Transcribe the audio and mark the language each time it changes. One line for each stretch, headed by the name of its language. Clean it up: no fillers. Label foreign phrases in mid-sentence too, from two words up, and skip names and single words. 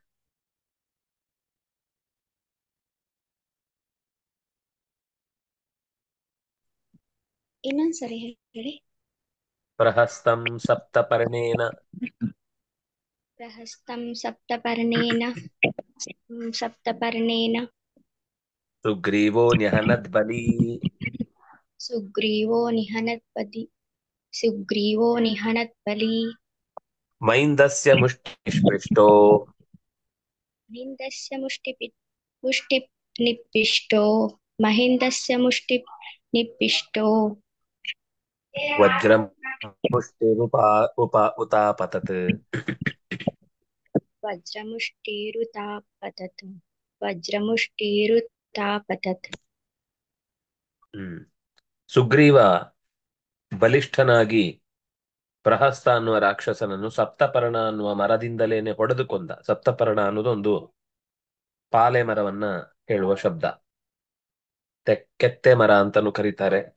Kannada: ಇನ್ನೊಂದ್ಸರಿ ಹೇಳಿ.
Sanskrit: ಪ್ರಹಸ್ತಂ ಸಪ್ತಪರ್ಣೇನ. ಪ್ರಹಸ್ತಂ ಸಪ್ತಪರ್ಣೇನ ಸುಗ್ರೀವೋ ನ್ಯಹನದ್ ಬಲಿ. सुग्रीवो निहनत्पति सुग्रीवो निहनत्बली ಮೈಂದಸ್ಯ ಮುಷ್ಟಿ ನಿಷ್ಪೃಷ್ಟೋ महिन्दस्य मुष्टिनिप्पिष्टो महिन्दस्य मुष्टिनिप्पिष्टो ವಜ್ರಂ ಮುಷ್ಟಿರುಪಾ ಉತಾಪತತ್. वज्रमुष्टिरुतापतत् वज्रमुष्टिरुतापतत्
Kannada: ಸುಗ್ರೀವ ಬಲಿಷ್ಠನಾಗಿ ಪ್ರಹಸ್ತ ಅನ್ನುವ ರಾಕ್ಷಸನನ್ನು ಸಪ್ತಪರ್ಣ ಅನ್ನುವ ಮರದಿಂದಲೇನೆ ಹೊಡೆದು ಕೊಂದ. ಸಪ್ತಪರ್ಣ ಅನ್ನೋದೊಂದು ಪಾಲೆ ಮರವನ್ನ ಹೇಳುವ ಶಬ್ದ. ಕೆತ್ತೆ ಮರ ಅಂತಾನು ಕರೀತಾರೆ.